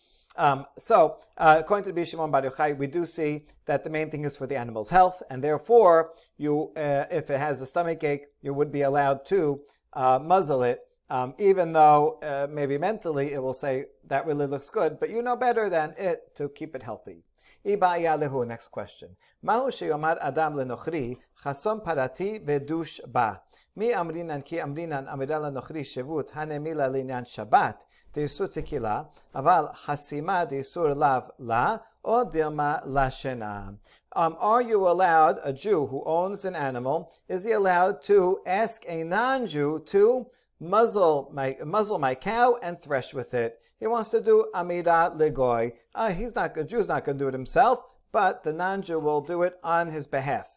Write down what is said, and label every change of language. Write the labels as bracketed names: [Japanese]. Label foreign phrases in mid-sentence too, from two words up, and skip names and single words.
[English] So, according to Rabbi Shimon bar Yochai, we do see that the main thing is for the animal's health, and therefore, if it has a stomach ache, you would be allowed to muzzle it, even though maybe mentally it will say, that really looks good, but you know better than it to keep it healthy. Next question. [Hebrew] מהו שיאמר אדם לנכרי חסום פרתי ודוש בה. [Aramaic] מי אמרינן כי אמרינן אמירה לנכרי שבות הנימילא לענין שבת דאיסור סקילה אבל חסימה דאיסור לאו לא או דלמא לשנא. [English] Are you allowed, a Jew who owns an animal, is he allowed to ask a non-Jew to muzzle my cow and thresh with it? He wants to do [Hebrew] אמידה לגוי. [English] A Jew's not going to do it himself, but the non-Jew will do it on his behalf.